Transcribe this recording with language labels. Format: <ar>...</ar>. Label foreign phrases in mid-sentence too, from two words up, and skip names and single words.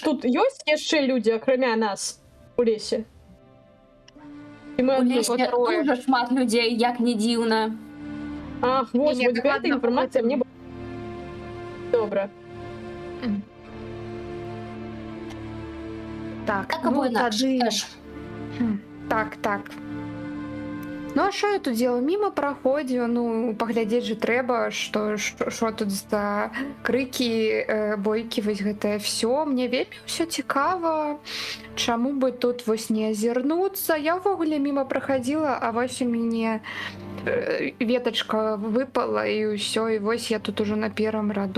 <be>тут ёсць яшчэ людзі, акрамя нас у лесе? І мы У адны. лесе дуже шмат людзей, як не дзіўна. Ах, вось, Не, вось гэта дакладна, інфармацыя мне... Добра. Так, Так або інакш. тады...</be> <uk>Теж.</uk> <ru>Так. Ну, а що я тут делаю?</ru> <be>Мимо проходзіў, ну, паглядзець же трэба, што тут за крыкі, бойкі, вось гэтае всё. Мне вельмі ўсё цікава. Чаму бы тут вось не азірнуцца? Я ўвогуле мимо праходзіла, а вось у мяне ветачка выпала, і ўсё, і вось я тут ужо на першым раду.</be>